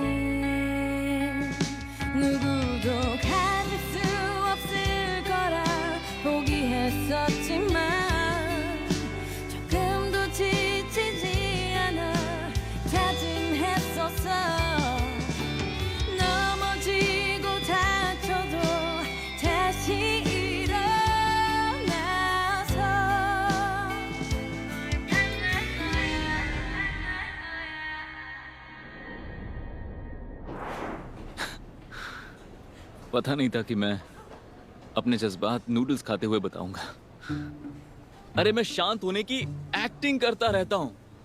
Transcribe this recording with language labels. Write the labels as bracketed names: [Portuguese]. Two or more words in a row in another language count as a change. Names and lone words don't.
[Korean] 누구도 가질 수 없을 거라 포기했었지만 조금도 지치지 않아 다짐했었어. 넘어지고 다쳐도 다시 일어나서. [Hindi] पता नहीं था कि मैं अपने जज्बात नूडल्स खाते हुए बताऊंगा। अरे मैं शांत होने की एक्टिंग करता रहता हूं।